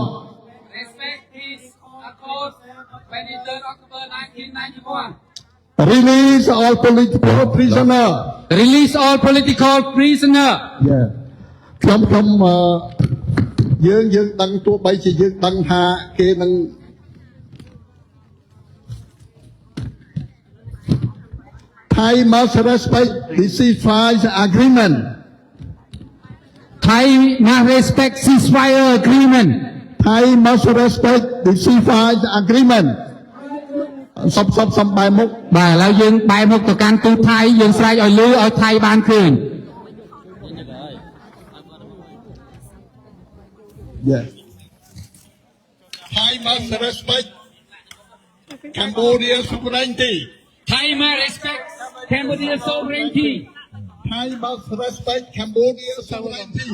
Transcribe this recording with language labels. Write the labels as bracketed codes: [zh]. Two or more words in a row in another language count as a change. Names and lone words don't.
[en] Respect Peace Accord 23rd October 1991 Release all political prisoner Release all political prisoner [km] Yeah ខ្ញុំយើងដឹងទោះបីជាយើងដឹងថាគេនឹង [en] Thai must respect the ceasefire agreement Thai must respect ceasefire agreement Thai must respect the ceasefire agreement សំបែមុខ [km] បាទឥឡូវយើងបែរមុខទៅកាន់ទូតថៃយើងស្រែកឲ្យលឺឲ្យថៃបានឃើញ [en] Yeah Thai must respect Cambodia sovereignty Thai must respect Cambodia sovereignty Thai must respect Cambodia sovereignty